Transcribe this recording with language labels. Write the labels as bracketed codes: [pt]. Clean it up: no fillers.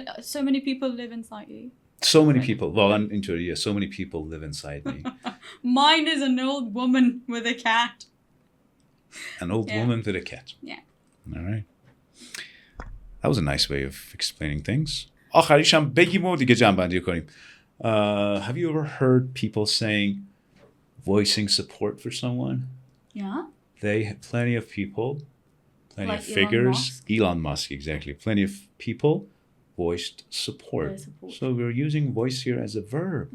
[en] So many people live inside you. So many people. [fa] واقعا اینطوریه. [en] So many people live inside me. Mine is an old woman with a cat. An old woman with a cat. Yeah. All right. That was a nice way of explaining things. [fa] آخریش هم بگیم و دیگه جمع‌بندی کنیم. [en] Have you ever heard people saying voicing support for someone? Yeah. They have plenty of people, plenty Like of figures. Elon Musk? Elon Musk, exactly. Plenty of people voiced support. Their support. So we're using voice here as a verb.